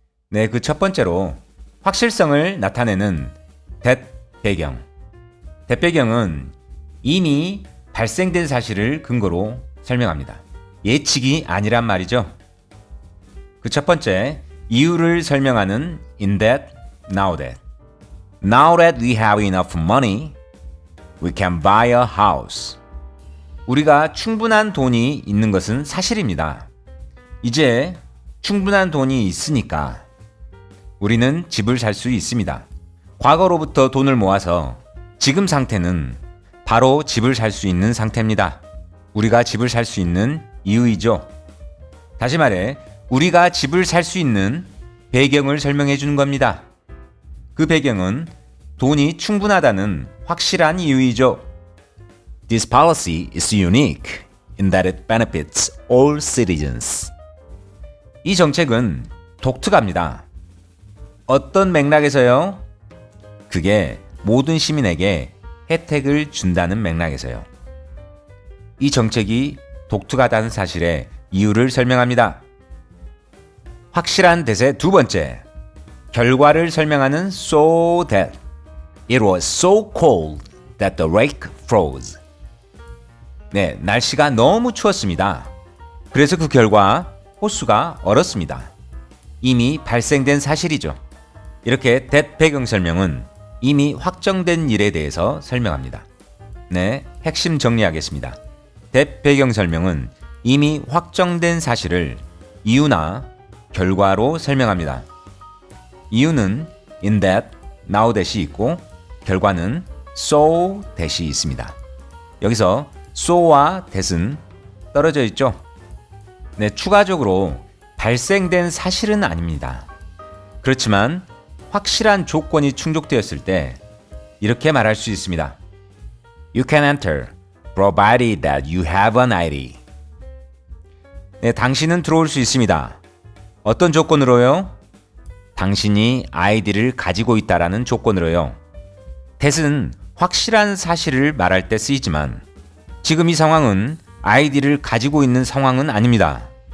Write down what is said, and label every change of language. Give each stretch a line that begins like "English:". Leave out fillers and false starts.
Korean: 네, 그 첫 번째로 확실성을 나타내는 that 배경. that 배경은 이미 발생된 사실을 근거로 설명합니다. 예측이 아니란 말이죠. 그 첫 번째, 이유를 설명하는 in that, now that.
English: Now that we have enough money, we can buy a house.
Korean: 우리가 충분한 돈이 있는 것은 사실입니다. 이제 충분한 돈이 있으니까 우리는 집을 살 수 있습니다. 과거로부터 돈을 모아서 지금 상태는 바로 집을 살 수 있는 상태입니다. 우리가 집을 살 수 있는 이유이죠. 다시 말해, 우리가 집을 살 수 있는 배경을 설명해 주는 겁니다. 그 배경은 돈이 충분하다는 확실한 이유이죠.
English: This policy is unique in that it benefits all citizens.
Korean: 이 정책은 독특합니다. 어떤 맥락에서요? 그게 모든 시민에게 혜택을 준다는 맥락에서요. 이 정책이 독특하다는 사실의 이유를 설명합니다. 확실한 대세 두 번째, 결과를 설명하는 so that.
English: It was so cold that the lake froze.
Korean: 네, 날씨가 너무 추웠습니다. 그래서 그 결과 호수가 얼었습니다. 이미 발생된 사실이죠. 이렇게 that 배경 설명은 이미 확정된 일에 대해서 설명합니다. 네, 핵심 정리하겠습니다. that 배경 설명은 이미 확정된 사실을 이유나 결과로 설명합니다. 이유는 in that, now that이 있고 결과는 so that이 있습니다. 여기서 so와 that은 떨어져 있죠. 네, 추가적으로 발생된 사실은 아닙니다. 그렇지만 확실한 조건이 충족되었을 때 이렇게 말할 수 있습니다.
English: You can enter, provided that you have an ID.
Korean: 네, 당신은 들어올 수 있습니다. 어떤 조건으로요? 당신이 아이디를 가지고 있다라는 조건으로요. that은 확실한 사실을 말할 때 쓰이지만 지금 이 상황은 아이디를 가지고 있는 상황은 아닙니다.